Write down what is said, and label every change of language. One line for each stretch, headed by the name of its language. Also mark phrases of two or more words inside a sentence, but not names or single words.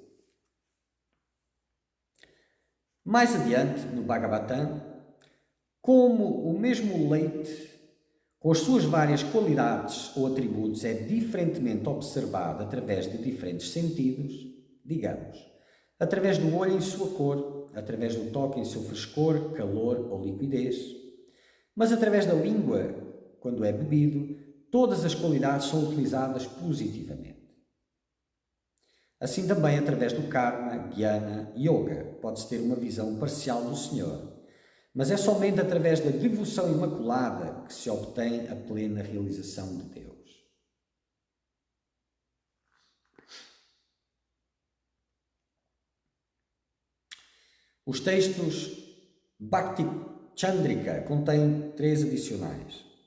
Portuguese: Mais adiante, no Bhagavatam, como o mesmo leite, com as suas várias qualidades ou atributos, é diferentemente observado através de diferentes sentidos, digamos, através do olho em sua cor, através do toque em seu frescor, calor ou liquidez, mas através da língua, quando é bebido, todas as qualidades são utilizadas positivamente. Assim também, através do karma, jnana, yoga, pode-se ter uma visão parcial do Senhor, Mas é somente através da devoção imaculada que se obtém a plena realização de Deus. Os textos Bhakti Chandrika contêm 3 adicionais.